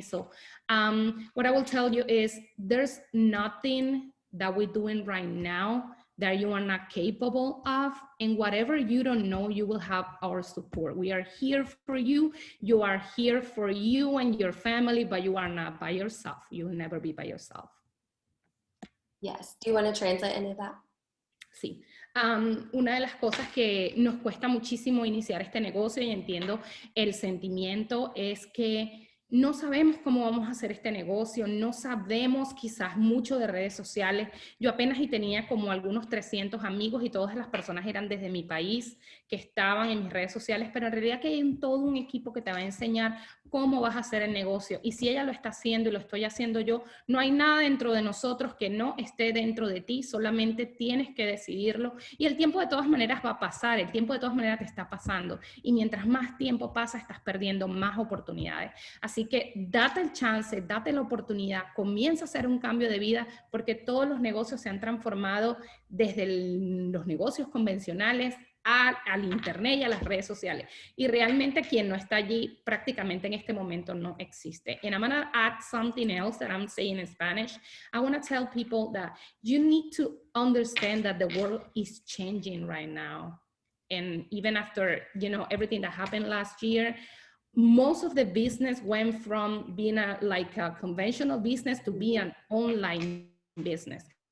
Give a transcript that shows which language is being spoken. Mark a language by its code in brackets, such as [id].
[en] So what I will tell you is there's nothing that we're doing right now that you are not capable of, and whatever you don't know, you will have our support. We are here for you. You are here for you and your family, but you are not by yourself. You will never be by yourself. Yes. Do you want to translate any of that? [es] Sí. Una de las cosas que nos cuesta muchísimo iniciar este negocio, y entiendo el sentimiento, es que no sabemos cómo vamos a hacer este negocio, no sabemos quizás mucho de redes sociales. Yo apenas y tenía como algunos 300 amigos y todas las personas eran desde mi país que estaban en mis redes sociales, pero en realidad que hay todo un equipo que te va a enseñar cómo vas a hacer el negocio. Y si ella lo está haciendo y lo estoy haciendo yo, no hay nada dentro de nosotros que no esté dentro de ti, solamente tienes que decidirlo. Y el tiempo de todas maneras va a pasar, el tiempo de todas maneras te está pasando. Y mientras más tiempo pasa, estás perdiendo más oportunidades. Así que date el chance, date la oportunidad, comienza a hacer un cambio de vida, porque todos los negocios se han transformado desde los negocios convencionales al internet y a las redes sociales. Y realmente quien no está allí prácticamente en este momento no existe. [en] And I'm going to add something else that I'm saying in Spanish. I want to tell people that you need to understand that the world is changing right now. And even after, you know, everything that happened last year, most of the business went from being a conventional business to be an online business.